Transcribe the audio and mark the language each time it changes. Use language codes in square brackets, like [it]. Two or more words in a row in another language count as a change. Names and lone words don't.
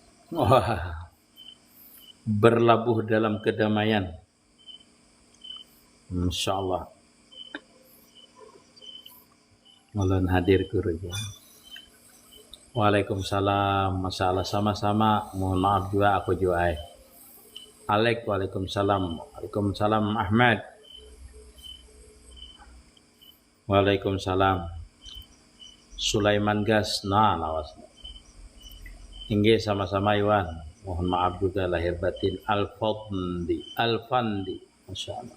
[id] Wah, berlabuh dalam kedamaian. [ar] Insya Allah. [bjn] Ulun hadir gurunya. [id] Waalaikumsalam. Masalah sama-sama. Mohon maaf juga aku juga. Alek, [ar] waalaikumsalam. Waalaikumsalam Ahmad. Waalaikumsalam. [bjn] Sulaiman Gas. Nah, lawas. Inggih sama-sama Iwan. [id] Mohon maaf juga lahir batin. [ar] Alfandi. Masya Allah.